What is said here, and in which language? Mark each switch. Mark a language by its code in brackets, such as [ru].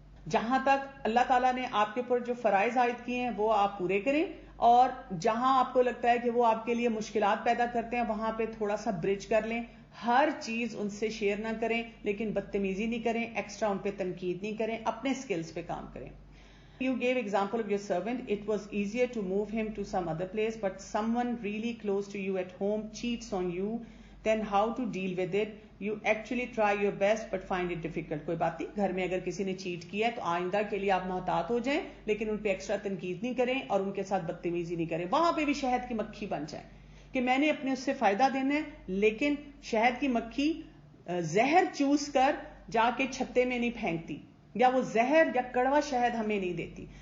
[ur] جہاں تک اللہ تعالیٰ نے آپ کے اوپر جو فرائض عائد کیے ہیں وہ آپ پورے کریں، اور جہاں آپ کو لگتا ہے کہ وہ آپ کے لیے مشکلات پیدا کرتے ہیں وہاں پہ تھوڑا سا برج کر لیں. ہر چیز ان سے شیئر نہ کریں، لیکن بدتمیزی نہیں کریں، ایکسٹرا ان پہ تنقید نہیں کریں، اپنے اسکلز پہ کام کریں. [en] You gave example of your servant. It was easier to move him to some other place, but someone really close to you at home cheats on you. Then how to deal with it? You actually try your best but find it difficult. [ur] کوئی بات نہیں، گھر میں اگر کسی نے chat کیا ہے تو آئندہ کے لیے آپ محتاط ہو جائیں، لیکن ان پہ ایکسٹرا تنقید نہیں کریں اور ان کے ساتھ بدتمیزی نہیں کریں. وہاں پہ بھی شہد کی مکھی بن جائیں کہ میں نے اپنے اس سے فائدہ دینا ہے، لیکن شہد کی مکھی زہر چوس کر جا کے چھتے میں نہیں پھینکتی، یا وہ زہر یا کڑوا شہد ہمیں نہیں دیتی.